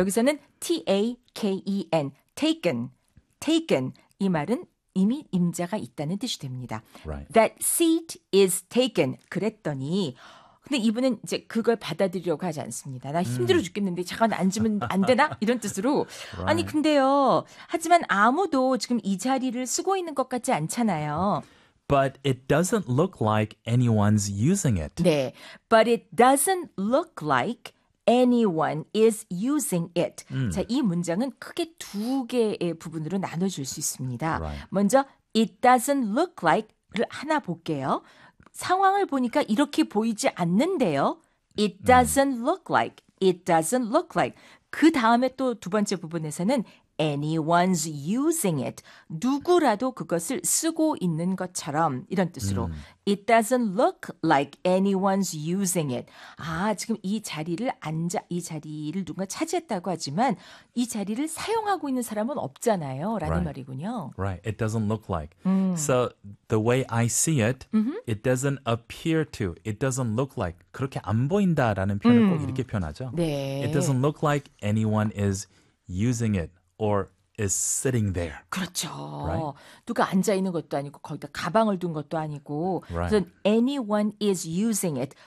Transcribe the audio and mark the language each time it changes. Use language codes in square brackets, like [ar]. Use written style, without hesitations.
[ko] 여기서는 T-A-K-E-N, taken, taken 이 말은 이미 임자가 있다는 뜻이 됩니다. [en] Right. That seat is taken. [ko] 그랬더니 근데 이분은 이제 그걸 받아들이려고 하지 않습니다. 나 힘들어 죽겠는데 잠깐 앉으면 안 되나? 이런 뜻으로. Right. 아니 근데요. 하지만 아무도 지금 이 자리를 쓰고 있는 것 같지 않잖아요. [en] But it doesn't look like anyone's using it. [ko] 네. [en] But it doesn't look like anyone is using it. [ko] 자, 이 문장은 크게 두 개의 부분으로 나눠줄 수 있습니다. [en] Right. [ko] 먼저 [en] it doesn't look like [ko] 를 하나 볼게요. 상황을 보니까 이렇게 보이지 않는데요. [en] It doesn't look like. It doesn't look like. [ko] 그 다음에 또 두 번째 부분에서는 [en] anyone's using it. [ko] 누구라도 그것을 쓰고 있는 것처럼 이런 뜻으로. [en] It doesn't look like anyone's using it. [ko] 아, 지금 이 자리를 앉아 이 자리를 누가 차지했다고 하지만 이 자리를 사용하고 있는 사람은 없잖아요. 라는 [en] right. [ko] 말이군요. [en] Right. It doesn't look like. So the way I see it, it doesn't appear to. It doesn't look like. [ko] 그렇게 안 보인다라는 표현을 꼭 이렇게 표현하죠. 네. [en] It doesn't look like anyone is using it. Or is sitting there. [ko] 그렇죠. [en] Right? [ko] 누가 앉아 있는 것도 아니고 거기다 가방을 둔 것도 아니고 [en] right. 그래서 anyone is using it.